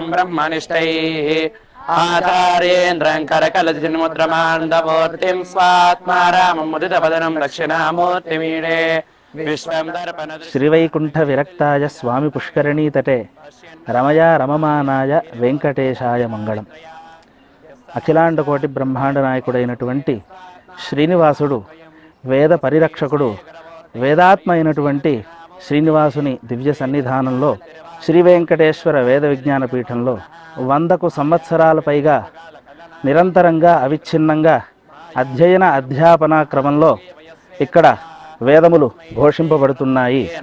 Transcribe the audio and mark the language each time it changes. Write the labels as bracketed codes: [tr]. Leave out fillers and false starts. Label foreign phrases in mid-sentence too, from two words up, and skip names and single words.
[sa] ब्रह्मनिष्ठैः आचार्येन्द्रं करकलजिन्मुद्रमान्दमूर्तिं स्वात्मा रामं मुदितपदनं दक्षिणामूर्तिमीडे विश्वं दर्पण. శ్రీవైకుంఠ విరక్తాయ స్వామి పుష్కరిణీ తటే రమయా రమమానాయ వెంకటేశాయ మంగళం. [te] అఖిలాండ కోటి బ్రహ్మాండ నాయకుడైనటువంటి శ్రీనివాసుడు, వేద పరిరక్షకుడు, వేదాత్మ అయినటువంటి శ్రీనివాసుని దివ్య సన్నిధానంలో శ్రీ వెంకటేశ్వర వేద విజ్ఞాన పీఠంలో 100కు సంవత్సరాల పైగా నిరంతరంగా అవిచ్ఛిన్నంగా అధ్యయన అధ్యాపన క్రమంలో ఇక్కడ వేదములు ఘోషింపబడుతున్నాయి.